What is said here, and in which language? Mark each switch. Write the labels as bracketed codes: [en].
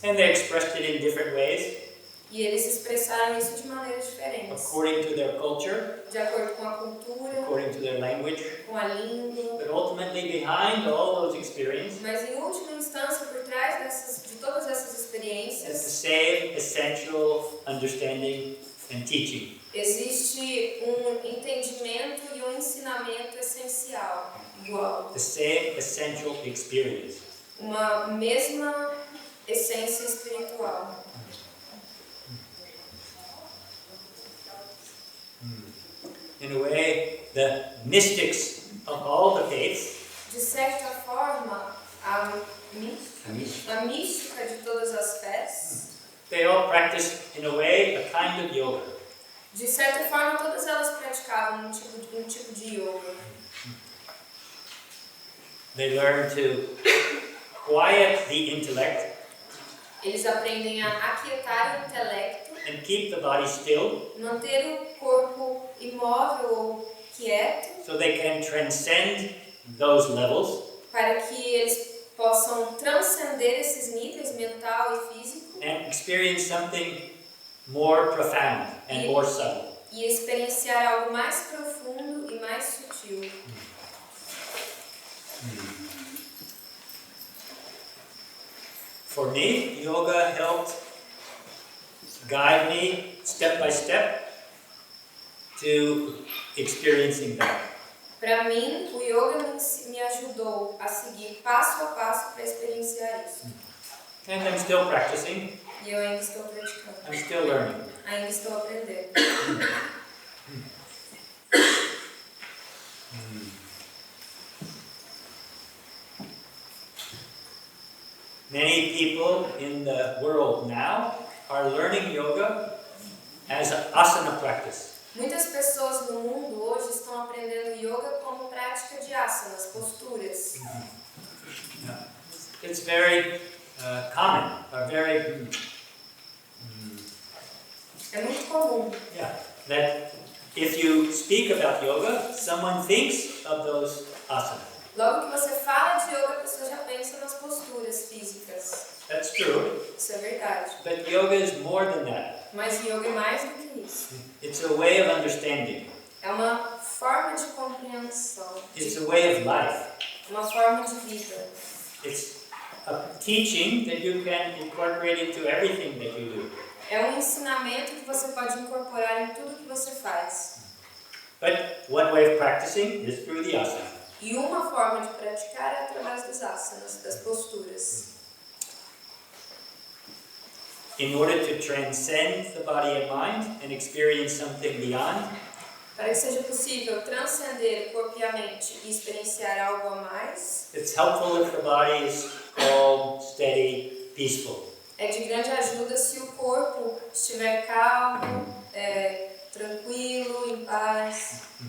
[en] and they expressed it in different ways, [pt] E eles expressaram isso de maneiras diferentes, [en] according to their culture, [pt] de acordo com a cultura, [en] according to their language. [pt] com a língua. [en] But ultimately, behind all those experiences [pt] Mas em última instância, por trás de todas essas [en] is the [pt] experiências, [en] same essential understanding and teaching. [pt] existe um entendimento e um ensinamento essencial, igual. [en] The same essential experience. [pt] Uma mesma essência espiritual. [en] In a way, the mystics of all the faiths [pt] De certa forma, a mística de todas as fés, [en] they all practice, in a way, a kind of yoga. [pt] de certa forma, todas elas praticavam um tipo de yoga. [en] They learn to quiet the intellect [pt] Eles aprendem a aquietar o intelecto, [en] and keep the body still [pt] manter o corpo imóvel ou quieto, [en] so they can transcend those levels [pt] para que eles possam transcender esses níveis mental e físico [en] and experience something more profound and more subtle. [pt] e experienciar algo mais profundo e mais sutil. [en] For me, yoga helped guide me step by step to experiencing that. [pt] Para mim, o yoga me ajudou a seguir passo a passo para experienciar isso. [en] And I'm still practicing. [pt] E eu ainda estou praticando. [en] I'm still learning. [pt] Ainda estou aprendendo. [en] Many people in the world now are learning yoga as an asana practice. [pt] Muitas pessoas no mundo hoje estão aprendendo yoga como prática de asanas, posturas. [en] Yeah. It's very common, very [pt] É muito comum. [en] yeah, that if you speak about yoga, someone thinks of those asanas. [pt] Logo que você fala de yoga, a pessoa já pensa nas posturas físicas. [en] That's true, [pt] Isso é verdade. [en] but yoga is more than that. [pt] Mas yoga é mais do que isso. [en] It's a way of understanding. [pt] É uma forma de compreensão. [en] It's a way of life. [pt] Uma forma de vida. [en] It's a teaching that you can incorporate into everything that you do. [pt] É um ensinamento que você pode incorporar em tudo que você faz. [en] But one way of practicing is through the asana. [pt] E uma forma de praticar é através dos asanas, das posturas. [en] In order to transcend the body and mind and experience something beyond, [pt] Para que seja possível transcender o corpo e a mente e experienciar algo a mais, [en] it's helpful if the body is calm, steady, peaceful. [pt] é de grande ajuda se o corpo estiver calmo, tranquilo, em paz.